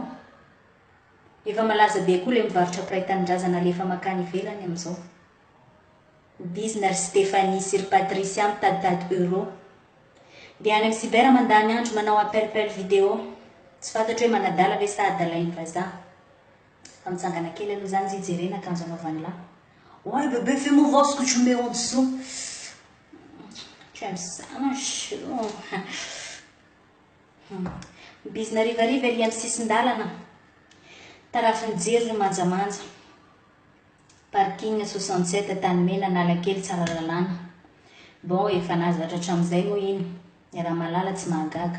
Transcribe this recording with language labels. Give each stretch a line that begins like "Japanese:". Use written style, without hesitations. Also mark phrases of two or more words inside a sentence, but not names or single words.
Malagasy: Efa malaza be koa le mivarotra piraitanin-drazana lefa makany ivelany amin'izao. Bizinary Stéphanie sy Patricia mitaditady euro. Dia any amin'ny cyber mandany andro manao
French: appel vidéo.
Malagasy: Tsy fantatro hoe manadala ve sa adalainy vazaha. Fa mitsangana kely aloha zany izy jerena akanjo anaovany lahy.
French: Ouais bébé, fais-moi voir ce que tu mets en dessous. Tu aimes ça ma chou.
Malagasy: Bizina rivariva ery amin'ny sisin-dalana. Tarafin'ny jiro ny manjamanja. Parking 67 Tanimena Analakely tsara lalàna. Bon, efa nazatra hatramin'izay moa iny. Ny raha malala tsy mahagaga.